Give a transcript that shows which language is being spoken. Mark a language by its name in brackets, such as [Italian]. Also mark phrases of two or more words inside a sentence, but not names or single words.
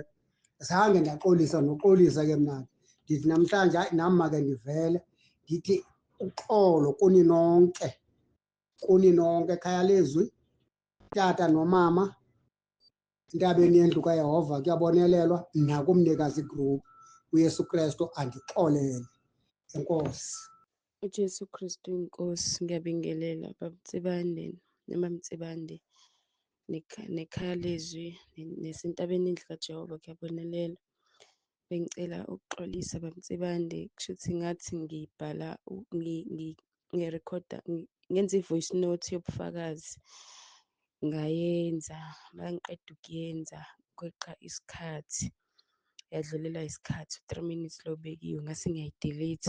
[Xhosa] Zange ndaxolisa noxolisa ke mna. Ndithi namhlanje hayi nam make ndivele ndithi uxolo kuni nonke ekhaya lezwi, tata nomama, entabeni yendlu kaYehova kuyabonelelwa nakumnikazi igruphu uYesu Kristu andixolele. Enkosi. [Zulu] uJesu Kristu inkosi, ngiyabingelela baMtsibande nabamtsibande nekhaya lezwi nesentabeni indlu kaJehova kuyabonelela. Bengicela ukuxolisa baMtsibande, kushuthi ngathi ngibhala ngirekhoda ngenza i- [English] voice note [Zulu] yobufakazi ngayenza, mangiqeda ukuyenza kweqa isikhathi, yadlulelwa isikhathi 3 minutes lo bekiwe ngase ngiyayidelete.